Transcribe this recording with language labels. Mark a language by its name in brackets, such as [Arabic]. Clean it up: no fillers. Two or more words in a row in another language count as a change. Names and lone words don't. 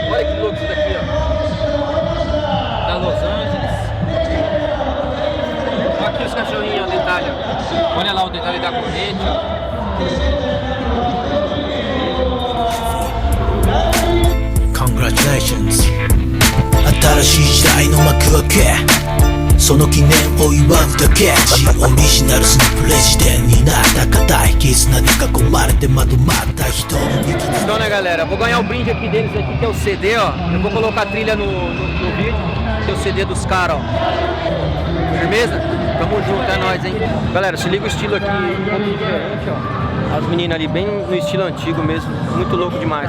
[Portuguese] Olha que louco isso daqui, ó. Da Los Angeles. Olha aqui os cachorrinhos, o detalhe, ó. Olha lá o detalhe da corrente, ó. [Japanese] Congratulations 新しい時代の幕開けその記念を祝うだけオリジナルスのプレジデンになった固い絆に囲まれてまとまった人 [Portuguese] Então, né, galera, vou ganhar o brinde aqui deles aqui, que é o CD, ó. Eu vou colocar a trilha no vídeo, que é o CD dos caras, ó. Firmeza? Tamo junto, é nóis, hein? Galera, se liga o estilo aqui, um pouco diferente, ó. As meninas ali bem no estilo antigo mesmo, muito louco demais.